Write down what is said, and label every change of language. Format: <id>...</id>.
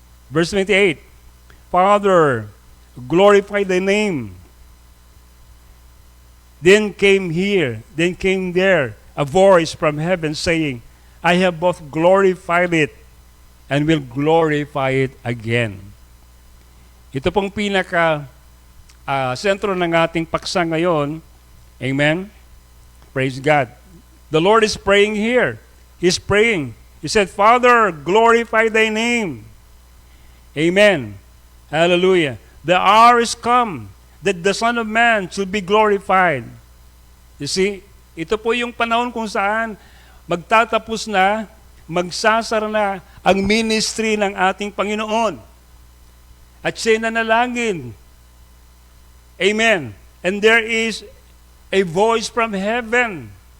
<en>Verse 28, "Father, glorify thy name." Then came there a voice from heaven saying, "I have both glorified it and will glorify it again."</en> <tl>Ito pong pinaka sentro ng ating paksa ngayon.</tl> <en>Amen. Praise God. The Lord is praying here. He's praying. He said, "Father, glorify thy name." Amen. Hallelujah. The hour is come that the Son of Man should be glorified. You see,</en> <tl>ito po yung panahon kung saan magtatapos na, magsasara na ang ministry ng ating Panginoon. At siya'y nanalangin. Amen.</tl> <en>And there is a voice from heaven.</en>